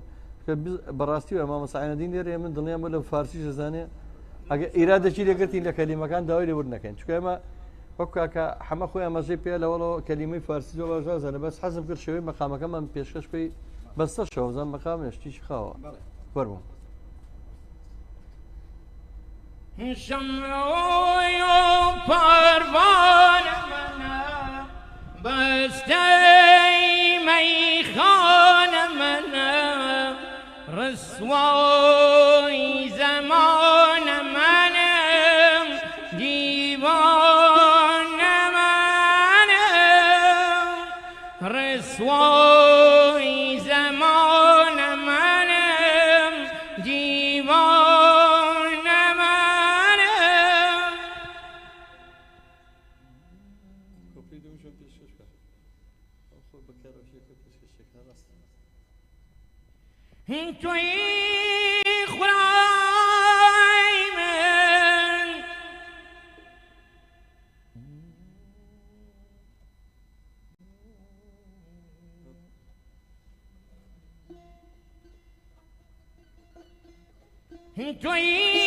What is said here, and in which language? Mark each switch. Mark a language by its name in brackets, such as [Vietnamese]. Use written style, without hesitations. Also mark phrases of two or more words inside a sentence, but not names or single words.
[Central Kurdish] بەڕاستی و مامۆستا لێرە من دڵنیام لە فارسی دەزانێ ئەگە ئیرادەکی لێگرتین لە کەلیمەکان داوای لێ ورد نەکەین چکە ئێمە وەک کاکە حەمە خۆی ئەمەژەی پێ لەوەڵەوە کەلیمەی فارسی زۆر باشزانە بەس حەزم کرد شێوەی مەقامەکەمان پێشکەش پێی بەستە شەوزان مەقام شتیشی خاوە وەربووم [Persian] شمعی و پروانه منه بستەی مەیخانە منە رسوای زمانە منم دیوانە منم رسوای زمان منم دیوان منم توی خدای من توی